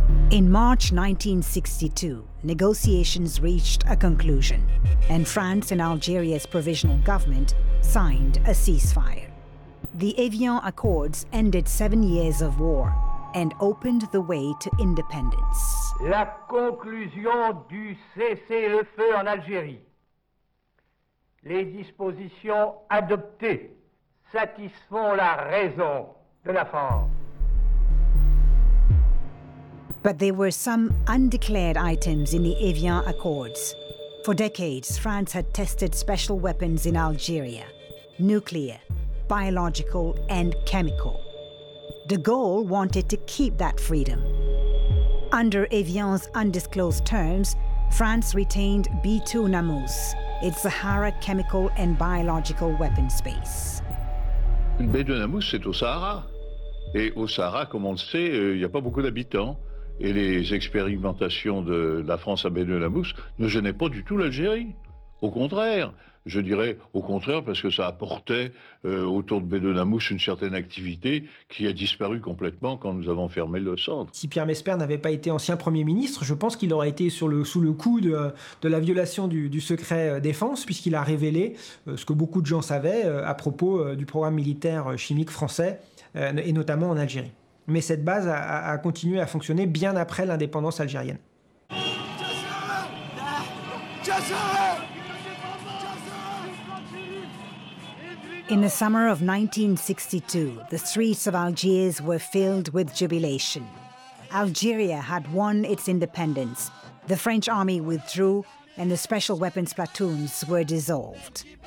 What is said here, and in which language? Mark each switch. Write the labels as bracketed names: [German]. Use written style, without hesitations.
[English] In March 1962, negotiations reached a conclusion, and France and Algeria's provisional government signed a ceasefire. The Evian Accords ended 7 years of war and opened the way to independence. [French] La conclusion du cessez-le-feu en Algérie. Les dispositions adoptées satisfont la raison de la France. [English] But there were some undeclared items in the Evian Accords. For decades, France had tested special weapons in Algeria, nuclear, biological, and chemical. De Gaulle wanted to keep that freedom. Under Evian's undisclosed terms, France retained B2 Namous, its Sahara chemical and biological weapon space. [French] B2 Namous, c'est au Sahara. Et au Sahara, comme on le sait, il n'y a pas beaucoup d'habitants. Et les expérimentations de la France à B2 Namous ne gênaient pas du tout l'Algérie. Au contraire, je dirais au contraire, parce que ça apportait autour de B2 Namous une certaine activité qui a disparu complètement quand nous avons fermé le centre. Si Pierre Messmer n'avait pas été ancien Premier ministre, je pense qu'il aurait été sous le coup de la violation du secret défense, puisqu'il a révélé ce que beaucoup de gens savaient à propos du programme militaire chimique français, et notamment en Algérie. Mais cette base a continué à fonctionner bien après l'indépendance algérienne. [English] In the summer of 1962, the streets of Algiers were filled with jubilation. Algeria had won its independence. The French army withdrew and the special weapons platoons were dissolved.